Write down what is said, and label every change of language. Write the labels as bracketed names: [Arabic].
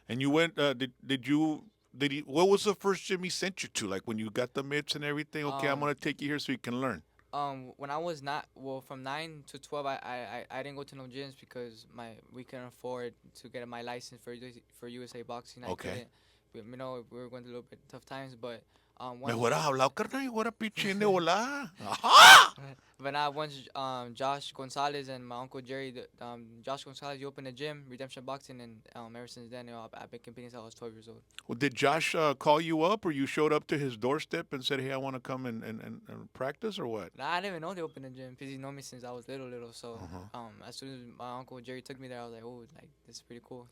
[English] And you went, did he, what was the first gym he sent you to? Like when you got the mitts and everything? Okay, I'm going to take you here so you can learn. When I was not from 9 to 12, I didn't go to no gyms because we couldn't afford to get my license for USA boxing. Okay. We were going through a little bit tough times, but [Spanish] Me hubiera hablado, carnal, y hubiera pichín de volada. Ajá! [English] but now once Josh Gonzalez and my uncle Jerry, Josh Gonzalez, he opened a gym, Redemption Boxing, and ever since then, I've been competing since I was 12 years old. Well, did Josh call you up, or you showed up to his doorstep and said, hey, I want to come and practice, or what? Nah, I didn't even know they opened a gym because he known me since I was little. So as soon as my uncle Jerry took me there, I was like, oh, like this is pretty cool.